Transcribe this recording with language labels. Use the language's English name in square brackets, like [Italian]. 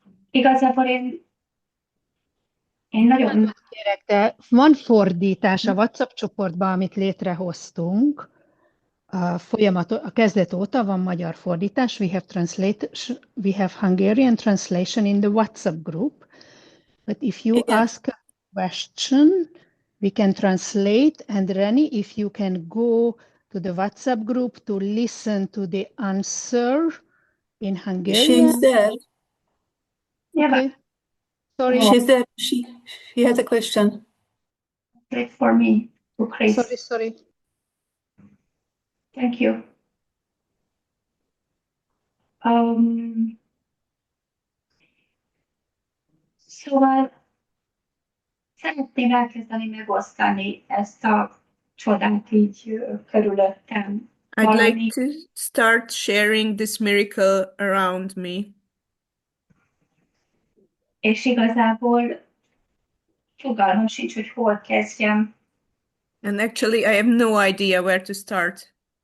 [Hungarian] Igazából én nagyon... Kérek, de van fordítás a WhatsApp csoportban, amit létrehoztunk. A kezdet óta van magyar fordítás. [English] We have Hungarian translation in the WhatsApp group. But if you ask a question, we can translate. And Reni, if you can go to the WhatsApp group to listen to the answer in Hungarian. She's there. Okay. Sorry. She's there. She has a question. Great for me to Chris. Sorry. Thank you. [Hungarian] Szóval szeretném elkezdeni megosztani ezt a csodát így körülöttem. [English] I'd like [Hungarian] Valami, [English] to start sharing this miracle around me. [Hungarian] és igazából fogalmam sincs, hogy hol kezdjem. [English] And actually, I have no idea where to start.